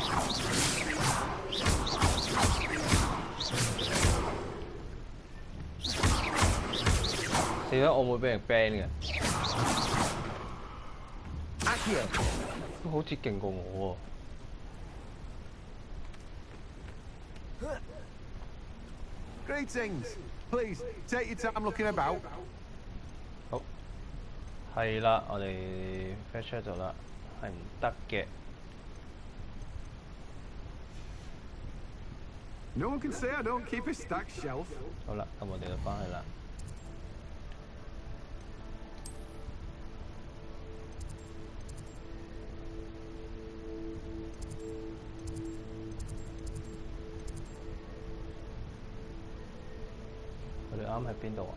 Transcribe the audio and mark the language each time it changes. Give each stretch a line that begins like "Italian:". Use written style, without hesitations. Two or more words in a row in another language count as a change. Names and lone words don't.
Cantonese: 死啦！我會俾人 ban 嘅。都好似勁過我
English: 喎。Greetings. Please take your time looking about.
Cantonese: 好，係啦，我哋 fetch 咗啦，係唔得嘅。
English: No one can say I don't keep a stacked shelf.
Cantonese: 好啦，咁我哋就翻去啦。我哋啱喺邊度啊？